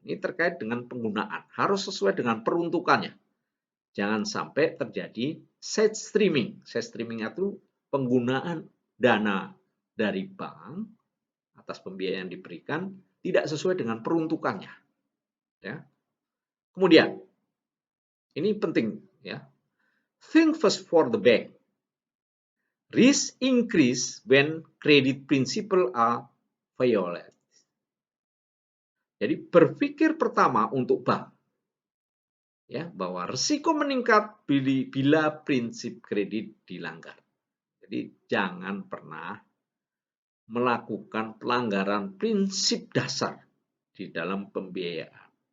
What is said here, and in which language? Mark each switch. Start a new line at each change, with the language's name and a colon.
Indonesian: Ini terkait dengan penggunaan, harus sesuai dengan peruntukannya. Jangan sampai terjadi side streaming. Side streaming itu penggunaan dana dari bank atas pembiayaan yang diberikan tidak sesuai dengan peruntukannya. Ya. Kemudian, ini penting, ya.
English: Think first for the bank. Risk increase when credit principle are violated.
Indonesian: Jadi berpikir pertama untuk bank, ya, bahwa risiko meningkat bila prinsip kredit dilanggar. Jadi jangan pernah melakukan pelanggaran prinsip dasar di dalam pembiayaan.